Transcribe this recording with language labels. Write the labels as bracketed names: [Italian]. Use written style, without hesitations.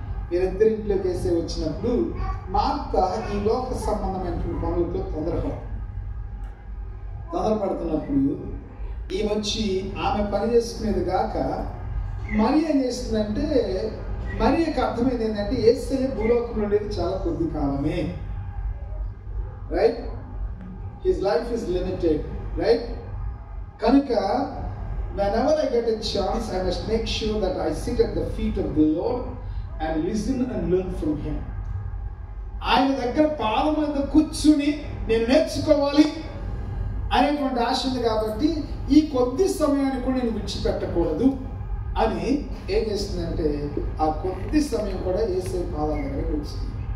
[Telugu] వీరిద్దరి ఇంట్లోకి వేసే వచ్చినప్పుడు మార్త ఈ లోక సంబంధమైనటువంటి పనులతో తొందరపడుతున్నప్పుడు ఈ వచ్చి ఆమె పని చేసుకునేది గాక మరి ఏం చేస్తుందంటే, మరియకి అర్థమైంది ఏంటంటే యేసయ్య భూలోకంలో ఉండేది చాలా కొద్ది కాలమే. [English] Right, his life is limited. Right, [Telugu] కనుక [English] whenever I get a chance, I must make sure that I sit at the feet of the Lord and listen and learn from him. [Telugu] ఆయన దగ్గర పాదం మీద కూర్చుని నేను నేర్చుకోవాలి అనేటువంటి ఆశ ఉంది. కాబట్టి ఈ కొద్ది సమయాన్ని కూడా నేను విడిచిపెట్టకూడదు అని ఏం చేస్తుందంటే ఆ కొద్ది సమయం కూడా యేసయ్య పాదాల దగ్గర వచ్చింది.